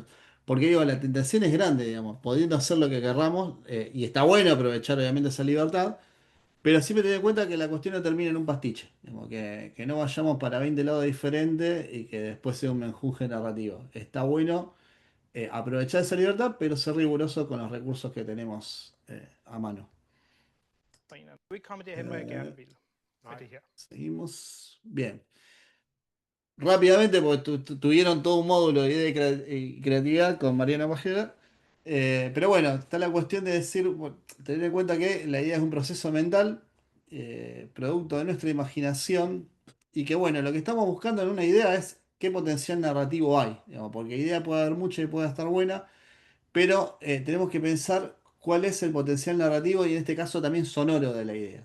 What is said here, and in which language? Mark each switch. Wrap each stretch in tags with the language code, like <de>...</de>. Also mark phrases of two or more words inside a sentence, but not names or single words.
<es>Porque digo, la tentación es grande, digamos, pudiendo hacer lo que querramos, y está bueno aprovechar obviamente esa libertad, pero siempre tener en cuenta que la cuestión no termina en un pastiche, digamos, que no vayamos para 20 lados diferentes y que después sea un menjunje narrativo. Está bueno aprovechar esa libertad, pero ser riguroso con los recursos que tenemos a mano.</es> <da>På en eller anden. Du er ikke kommet derhen, hvor jeg gerne vil med Nej. det her.</da> <es>Seguimos. Bien. rápidamente, porque tuvieron todo un módulo de idea y creatividad con Mariana Pajeda. Pero bueno, está la cuestión de decir, bueno, tener en cuenta que la idea es un proceso mental, producto de nuestra imaginación, y que bueno, lo que estamos buscando en una idea es qué potencial narrativo hay, digamos, porque idea puede haber mucha y puede estar buena, pero tenemos que pensar cuál es el potencial narrativo y en este caso también sonoro de la idea.</es>